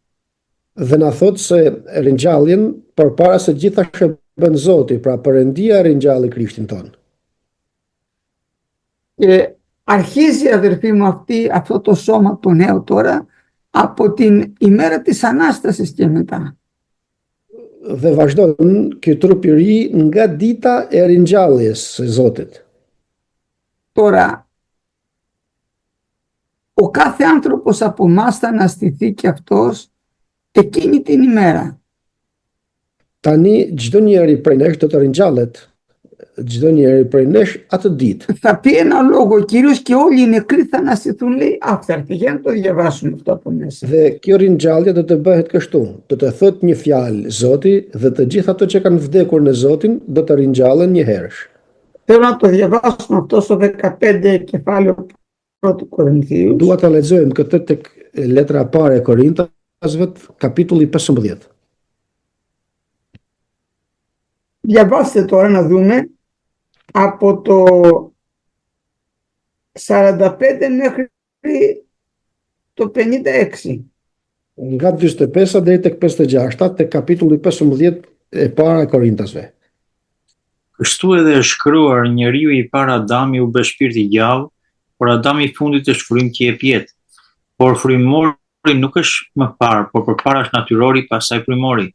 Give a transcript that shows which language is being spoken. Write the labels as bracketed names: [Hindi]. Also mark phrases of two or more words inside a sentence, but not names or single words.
[Albanian] Dhe na thot se ringjalljen përpara se gjitha shëbën Zoti, pra Perëndia ringjalli Krishtin ton. [Greek] Και αρχίζει, αδερφοί μου, αυτό το σώμα το νέο τώρα από την ημέρα της Ανάστασης και μετά. [Albanian] Dhe vazhdon ky trup i ri nga dita e ringjalljes së Zotit. [Greek] Τώρα, ο κάθε άνθρωπος από εμάς θα αναστηθεί και αυτός εκείνη την ημέρα. [Albanian] Tani çdo njeri prej nesh do të ringjallet, çdo njeri prej nesh atë ditë. [Greek] Θα πει ένα λόγο ο Κύριος και όλοι οι νεκροί θα αναστηθούν, λέει άφθαρτη. Για να το διαβάσουμε αυτό από μέσα. [Albanian] Dhe kjo ringjallje do të bëhet kështu. Do të thot një fjalë Zoti dhe të gjithë ato që kanë vdekur në Zotin do të ringjallen një herësh. [Greek] Θέλω να το διαβάσουμε αυτό στο 15 κεφάλαιο 1 Κορινθίου. [Albanian] Dua ta lexojmë këtë tek letra e parë e Korintasve, kapitulli 15. [Greek] Διαβάστε τώρα να δούμε από το 45 μέχρι το 56. [Albanian] Nga 45 deri tek 56, tek kapitulli 15 e para e Korintasve. Kështu edhe është shkruar, njeriu i parë Adami u bë shpirt i gjallë, por Adami i fundit është frymë që jep jetë. Por frymori nuk është më parë, por përpara është natyrori, pastaj frymori.